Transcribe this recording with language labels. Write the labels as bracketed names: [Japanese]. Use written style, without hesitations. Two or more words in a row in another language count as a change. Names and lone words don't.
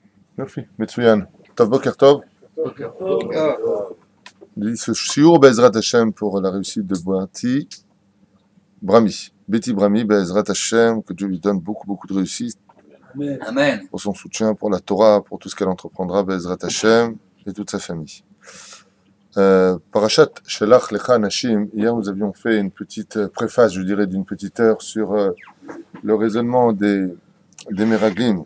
[Hebrew] יופי, מצוין. טוב, בוקר טוב. [French] Ce shiur [Hebrew] בעזרת השם [French] pour la réussite de Betty Brami, [Hebrew] בעזרת השם, [French] que Dieu lui donne beaucoup de réussite. Amen. Pour son soutien, pour la Torah, pour tout ce qu'elle entreprendra, [Hebrew] בעזרת השם [French] et toute sa famille. [Hebrew] פרשת שלח לך אנשים, [French] hier nous avions fait une petite préface, je dirais, d'une petite heure sur le raisonnement des Meraglim.